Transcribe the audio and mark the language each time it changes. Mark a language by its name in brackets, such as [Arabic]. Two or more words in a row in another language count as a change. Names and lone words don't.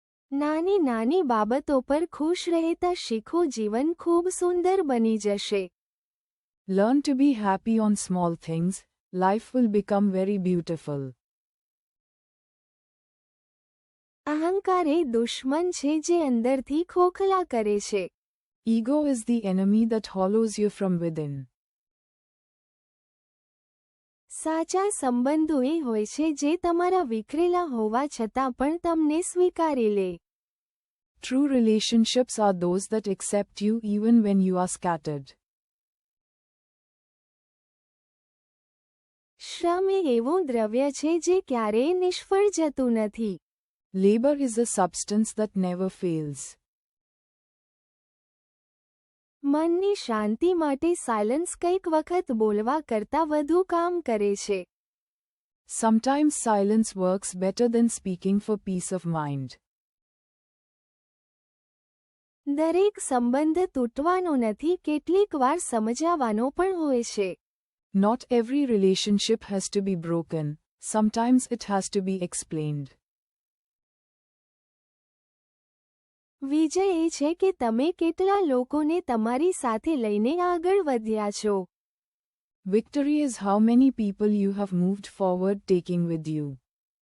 [Gujarati] નાની નાની બાબતો પર ખુશ રહેતા શીખો, જીવન ખૂબ સુંદર બની જશે. [English] Learn to be happy on small things, life will become very beautiful. [Gujarati] અહંકાર એ દુશ્મન છે જે અંદરથી ખોખલા કરે છે. [English] Ego is the enemy that hollows you from within. [Gujarati] સાચા સંબંધો એ હોય છે જે તમારા વિખરેલા હોવા છતાં પણ તમને સ્વીકારી લે. [English] True relationships are those that accept you even when you are scattered. [Gujarati] શ્રમ એ એવું દ્રવ્ય છે જે ક્યારેય નિષ્ફળ જતું નથી. [English] Labor is a substance that never fails. [Gujarati] મનની શાંતિ માટે સાયલન્સ કંઈક વખત બોલવા કરતાં વધુ કામ કરે છે. [English] Sometimes silence works better than speaking for peace of mind. [Gujarati] દરેક સંબંધ તૂટવાનો નથી, કેટલીક વાર સમજાવવાનો પણ હોય છે. [English] Not every relationship has to be broken, sometimes it has to be explained. [Gujarati] વિજય એ છે કે તમે કેટલા લોકોને તમારી સાથે લઈને આગળ વધ્યા છો. [English] Victory is how many people you have moved forward taking with you.